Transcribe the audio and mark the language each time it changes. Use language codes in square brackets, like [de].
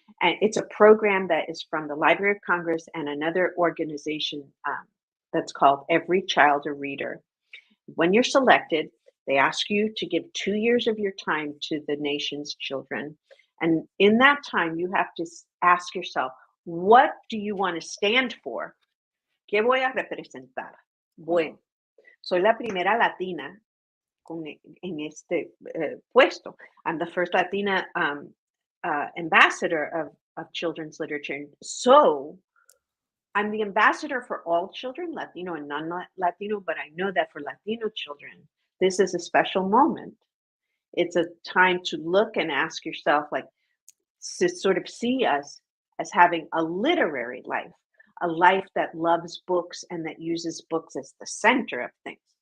[en] And it's a program that is from the Library of Congress and another organization that's called Every Child a Reader. When you're selected, they ask you to give 2 years of your time to the nation's children. And in that time, you have to ask yourself, what do you want to stand for? [es] ¿Qué voy a representar? Bueno, soy la primera latina en este puesto. [en] I'm the first Latina ambassador of children's literature. So I'm the ambassador for all children, Latino and non-Latino, but I know that for Latino children, this is a special moment. It's a time to look and ask yourself, like, to sort of see us as having a literary life, a life that loves books and that uses books as the center of things.